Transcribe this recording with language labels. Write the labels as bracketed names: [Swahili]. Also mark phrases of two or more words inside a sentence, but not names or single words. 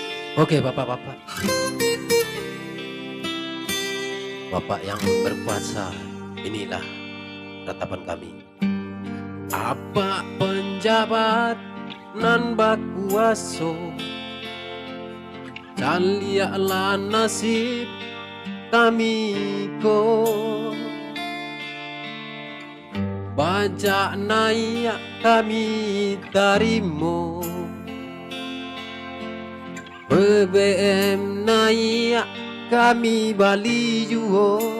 [Indonesian] Oke, Bapak-bapak. Bapak yang berkuasa, inilah ratapan kami. [Minangkabau] Apa penjabat nan bakuaso, calialah nasib kami ko. Bajak naik kami tarimo, BBM naik kami bali juo.